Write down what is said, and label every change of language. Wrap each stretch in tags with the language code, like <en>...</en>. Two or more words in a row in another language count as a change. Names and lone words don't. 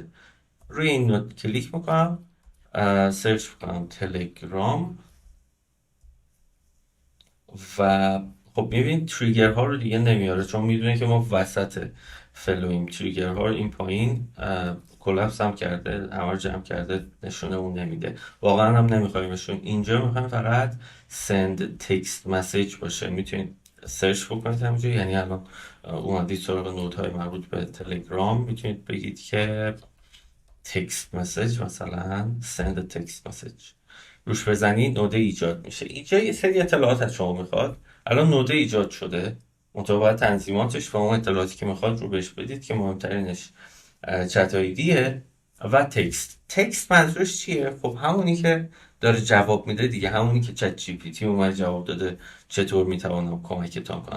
<fa>روی این نوت کلیک میکنم، سرچ میکنم تلگرام و خب میبینید تریگر ها رو دیگه نمیاره، چون میدونه که ما وسط فلویم. تریگر ها رو این پایین کلپس هم کرده، همه رو جمع کرده، نشونه اون نمیده. واقعا هم نمیخوایمشون. اینجا میخوایم فقط</fa> <en>send text message</en> <fa>باشه. میتونید سرچ بکنید همینجا، یعنی الان اومدید سراغ نودهای مربوط به تلگرام، میتونید بگید که</fa> <en>text message,</en> <fa>مثلا</fa> <en>send text message،</en> <fa>روش بزنید نوده ایجاد میشه. اینجا یه سری اطلاعات از شما میخواد. الان نوده ایجاد شده، منتها باید تنظیماتش و اون اطلاعاتی که میخواد رو بهش بدید که مهمترینش چت آیدیه و تکست. تکست منظورش چیه؟ خب همونی که داره جواب میده دیگه، همونی که چت جی پی تی اومد جواب داده چطور میتوانم کمکتان کنم.</fa>